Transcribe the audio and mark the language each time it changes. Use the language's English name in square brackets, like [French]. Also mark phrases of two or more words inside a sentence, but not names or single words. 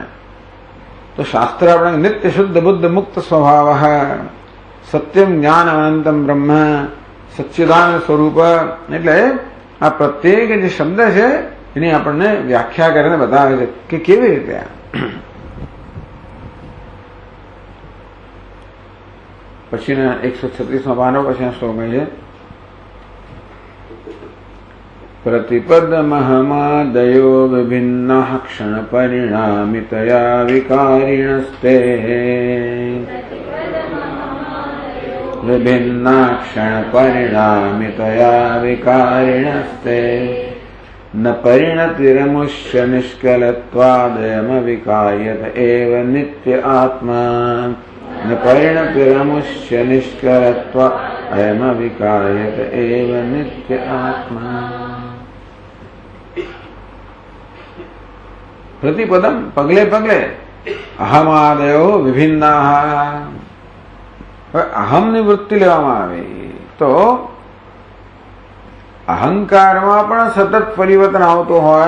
[Gujarati] તો શાસ્ત્ર આપણે નિત્ય શુદ્ધ બુદ્ધ મુક્ત સ્વભાવ, [Sanskrit] सत्यम ज्ञान अनंतम ब्रह्म, [Gujarati] સચ્ચિદાનંદ સ્વરૂપ. એટલે આ પ્રત્યેક જે શબ્દ છે એની આપણને વ્યાખ્યા કરીને બતાવે છે કે કેવી રીતે. પછીના 136માં પાનો પછી શ્લોક છે [Sanskrit] प्रतिपदमहमादयो विभिन्नः क्षणपरिणामितया विकारिणस्ते विभिन्ना क्षणपरिणामितया विकारिणस्ते न परिणतिरमुष्य निष्कलत्वादयमविकार्यत एव नित्य आत्मा न परिणतिरमुष्य निष्कलत्वा अयमविकार्यत एव नित्य आत्मा. [Gujarati] પ્રતિપદમ, પગલે પગલે, [Sanskrit] अहमादयो विभिन्ना. [Gujarati] હવે અહમની વૃત્તિ લેવામાં આવે તો અહંકારમાં પણ સતત પરિવર્તન આવતું હોય.